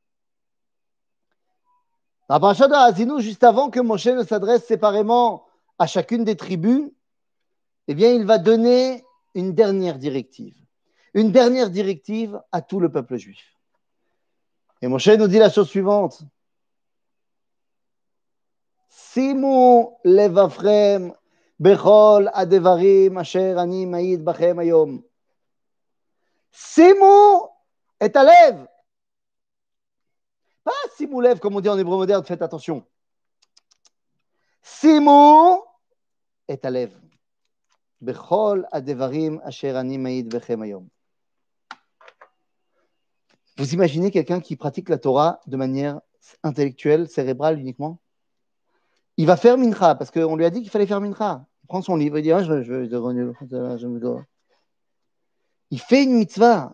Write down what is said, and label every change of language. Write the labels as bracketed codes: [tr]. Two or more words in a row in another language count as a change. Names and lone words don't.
[fr] Dans la paracha de Haazinu, juste avant que Moshe ne s'adresse séparément à chacune des tribus, eh bien, il va donner une dernière directive. Une dernière directive à tout le peuple juif. Et Moshe nous dit la chose suivante. [he] שימו לבבכם בכל הדברים אשר אני מעיד בכם היום. שימו את הלב. [fr] Pas [he] שימו לב [fr] comme on dit en hébreu moderne, faites attention. [he] שימו את הלב. בכל הדברים אשר אני מעיד בכם היום. [fr] Vous imaginez quelqu'un qui pratique la Torah de manière intellectuelle, cérébrale uniquement? Il va faire mincha, parce qu'on lui a dit qu'il fallait faire mincha. Il prend son livre, il dit il fait une mitzvah.